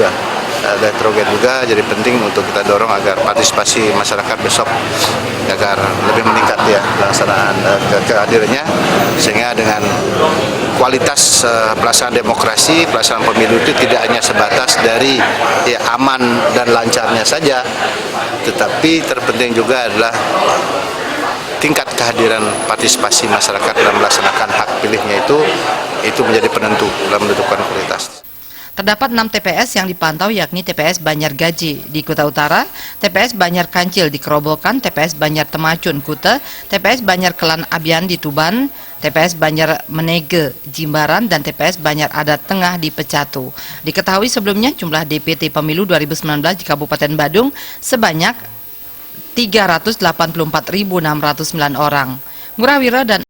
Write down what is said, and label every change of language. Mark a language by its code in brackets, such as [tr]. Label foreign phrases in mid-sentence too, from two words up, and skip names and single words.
[id] Jadi penting untuk kita dorong agar partisipasi masyarakat besok agar lebih meningkat ya pelaksanaan kehadirannya, sehingga dengan kualitas pelaksanaan demokrasi, pelaksanaan pemilu itu tidak hanya sebatas dari aman dan lancarnya saja, tetapi terpenting juga adalah tingkat kehadiran partisipasi masyarakat dalam melaksanakan hak pilihnya itu menjadi penentu dalam menentukan kualitas. Terdapat 6 TPS yang dipantau, yakni TPS Banjar Gaji di Kuta Utara, TPS Banjar Kancil di Kerobokan, TPS Banjar Temacun Kuta, TPS Banjar Kelan Abian di Tuban, TPS Banjar Menege Jimbaran, dan TPS Banjar Adat Tengah di Pecatu. Diketahui sebelumnya jumlah DPT Pemilu 2019 di Kabupaten Badung sebanyak 384.609 orang. Ngurah Wira dan